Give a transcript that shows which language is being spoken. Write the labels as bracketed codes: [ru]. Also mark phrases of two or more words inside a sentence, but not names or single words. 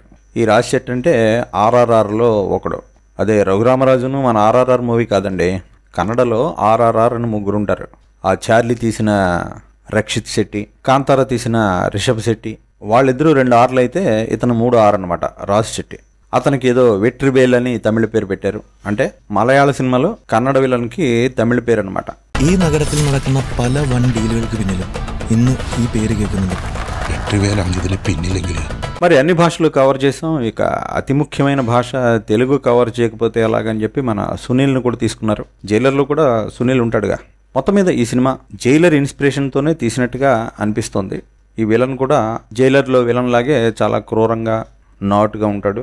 [te] ఈ రాజ్ శెట్టి అంటే RRRలో ఒకడు. అదే రఘురామరాజును మన RRR మూవీ కాదండి, కన్నడలో RRR అని ముగ్గురు ఉంటారు. ఆ చార్లీ తీసిన రక్షిత్ శెట్టి, కాంతార తీసిన రిషబ్ శెట్టి, వాళ్ళిద్దరూ 2 R'లు అయితే ఇతను 3 R అనమాట రాజ్ శెట్టి. అతనికి ఏదో వెట్రిబేల్ అని తమిళ పేరు పెట్టారు. అంటే మలయాళ సినిమాలో కన్నడ విలన్కి తమిళ పేరు అనమాట. [ml] ഈ നഗരത്തിൽ നടക്കുന്ന പല വൻ ഡീലുകൾക്ക് പിന്നിലും ഇന്ന് ഈ പേര് കേൾക്കുന്നുണ്ട്. [te] మరి అన్ని భాషలు కవర్ చేసాం, ఇక అతి ముఖ్యమైన భాష తెలుగు కవర్ చేయకపోతే ఎలాగని చెప్పి మన సునీల్ని కూడా తీసుకున్నారు. జైలర్లో కూడా సునీల్ ఉంటాడుగా. మొత్తం మీద ఈ సినిమా జైలర్ ఇన్స్పిరేషన్తోనే తీసినట్టుగా అనిపిస్తోంది. ఈ విలన్ కూడా జైలర్లో విలన్ లాగే చాలా క్రూరంగా నాటుగా ఉంటాడు.